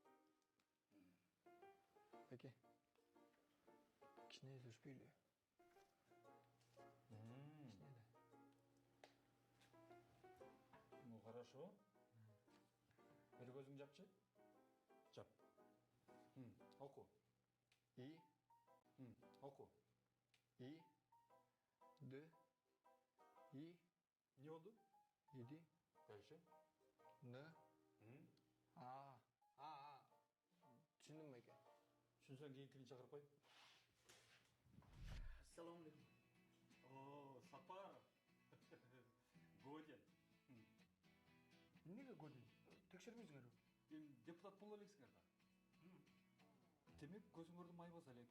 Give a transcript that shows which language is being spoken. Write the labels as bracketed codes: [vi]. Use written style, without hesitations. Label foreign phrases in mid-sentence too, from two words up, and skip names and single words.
[ky] Пеке, кичине үзүшпөйлү. Кичине да. [ru] Ну, хорошо. [ky] Бир көзүң жапчы. Жап. Оку. И, Оку. и, д, и, Не болду? иди, [ru] Дальше. н, а. [ky] Түшүндүм эке. Түшүнсөң кийинкини чакырып кой. Ассаламу алейкум. [ru] О, Сапаров. Годен. [ky] Эмнеге годин? Текшербейсиңерби? Эми депутат боло элексиңер да. Демек көзүңөрдү май баса элек.